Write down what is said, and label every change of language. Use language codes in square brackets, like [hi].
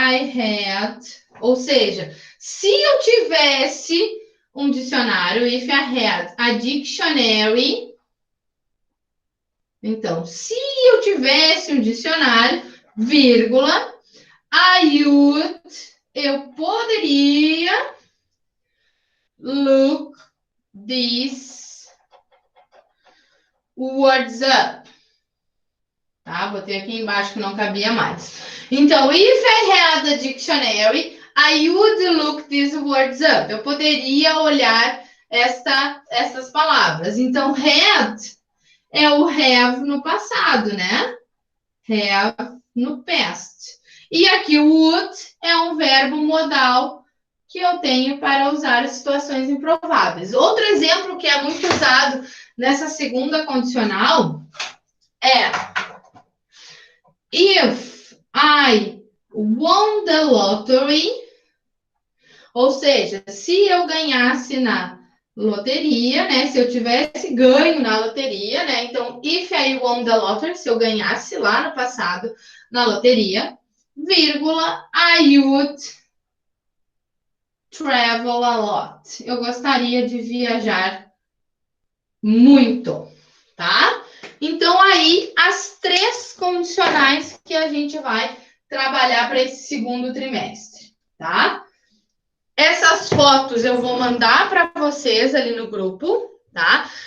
[pt] had, ou seja, se eu tivesse um dicionário, [en] if I had a dictionary, [pt] então, se eu tivesse um dicionário, vírgula, [en] I would, [pt] eu poderia [en] look these words up. [pt] Tá? Botei aqui embaixo que não cabia mais. [en] Então, if I had a dictionary, I would look these words up. [pt] Eu poderia olhar essas palavras. Então, had é o have no passado, né? [en] Have no past. [pt] E aqui o would é um verbo modal que eu tenho para usar situações improváveis. Outro exemplo que é muito usado nessa segunda condicional é [en] if I won the lottery, [pt] ou seja, se eu ganhasse na loteria, né? Se eu tivesse ganho na loteria, né? Então, [en] if I won the lottery, [pt] se eu ganhasse lá no passado na loteria. [en] vírgula, I would travel a lot. [pt] Eu gostaria de viajar muito, tá? Então, aí, as 3 condicionais que a gente vai trabalhar para esse segundo trimestre, tá? Essas fotos eu vou mandar para vocês ali no grupo, tá?